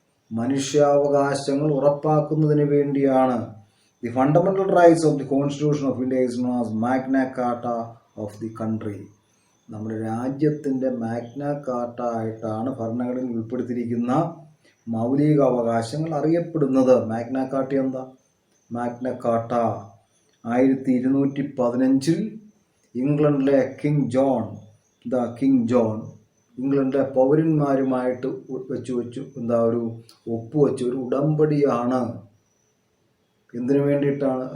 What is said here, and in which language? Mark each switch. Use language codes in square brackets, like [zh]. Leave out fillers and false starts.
[ml] മനുഷ്യാവകാശങ്ങൾ ഉറപ്പാക്കുന്നതിന് വേണ്ടിയാണ്. [en] The fundamental rights of the Constitution of India is known as Magna Carta of the country. [ml] നമ്മുടെ രാജ്യത്തിൻ്റെ Magna Carta ആയിട്ടാണ് ഭരണഘടനയിൽ ഉൾപ്പെടുത്തിയിരിക്കുന്ന മൗലിക അവകാശങ്ങൾ അറിയപ്പെടുന്നത്. മാഗ്ന കാർട്ട എന്താ? മാഗ്ന കാർട്ട 1215 ഇംഗ്ലണ്ടിലെ കിങ് ജോൺ ഇംഗ്ലണ്ടിലെ പൗരന്മാരുമായിട്ട് വെച്ചു ഒരു ഒപ്പുവെച്ച ഒരു ഉടമ്പടിയാണ്. എന്തിനു വേണ്ടിയിട്ടാണ്?